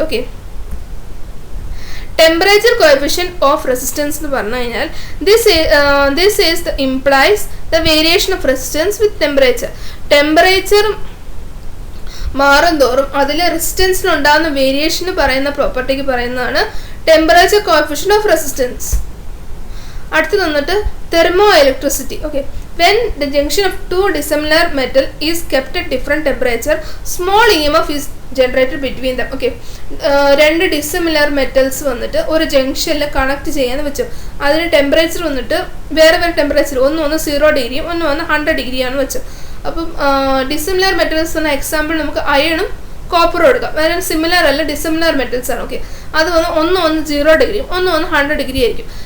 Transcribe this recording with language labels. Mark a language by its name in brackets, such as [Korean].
[English] okay, temperature coefficient of resistance [Malayalam] എന്ന് പറഞ്ഞു കഴിഞ്ഞാൽ [English] This is the implies the variation of resistance with temperature. [Malayalam] Temperature മാറും തോറും അതിൽ റെസിസ്റ്റൻസിനുണ്ടാകുന്ന വേരിയേഷന് പറയുന്ന പ്രോപ്പർട്ടിക്ക് പറയുന്നതാണ് ടെമ്പറേച്ചർ കോഎഫിഷ്യന്റ് ഓഫ് റെസിസ്റ്റൻസ്. അടുത്ത് വന്നിട്ട് thermo electricity. [English] Okay, when the junction of two dissimilar metal is kept at different temperature, small EMF is generated between them. [Malayalam] Okay, രണ്ട് dissimilar metals വന്നിട്ട് ഒരു ജംഗ്ഷനിൽ കണക്ട് ചെയ്യാന്ന് വെച്ചു. അതിന് ടെമ്പറേച്ചർ വന്നിട്ട് വേറെ ടെമ്പറേച്ചർ, ഒന്ന് 0 ഡിഗ്രിയും ഒന്ന് 100 ഡിഗ്രിയാണ് വെച്ചു. അപ്പം ഡിസിമിലർ മെറ്റൽസ് എന്ന എക്സാമ്പിൾ നമുക്ക് അയണും കോപ്പറും എടുക്കാം. വേറെ സിമിലർ അല്ല, ഡിസിമിലർ മെറ്റൽസ് ആണ്. ഓക്കെ, അത് ഒന്ന് 0 ഡിഗ്രിയും ഒന്ന് 100 ഡിഗ്രി ആയിരിക്കും.